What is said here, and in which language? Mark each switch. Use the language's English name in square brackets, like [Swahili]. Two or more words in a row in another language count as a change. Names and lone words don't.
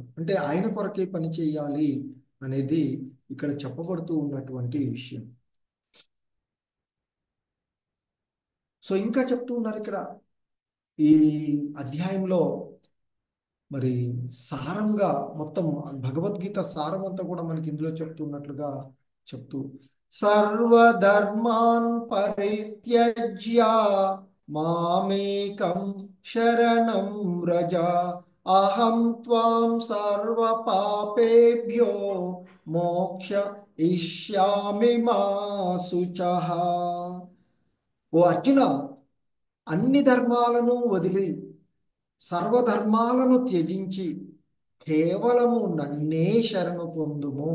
[Telugu] అంటే ఆయన కొరకే పని చేయాలి అనేది ఇక్కడ చెప్పబడుతూ ఉన్నటువంటి విషయం. సో ఇంకా చెప్తూ ఉన్నారు ఇక్కడ ఈ అధ్యాయంలో మరి సారంగా మొత్తం భగవద్గీత సారం అంతా కూడా మనకి ఇందులో చెప్తున్నట్లుగా చెప్తూ, [Sanskrit] సర్వధర్మాన్ పరిత్యజ్య మామేకం శరణం వ్రజ అహం త్వాం సర్వ పాపేభ్యో మోక్ష ఇష్యామి మా శుచః. [Telugu] ఓ అర్జున, అన్ని ధర్మాలను వదిలి సర్వధర్మాలను త్యజించి కేవలము నన్నే శరణు పొందుము.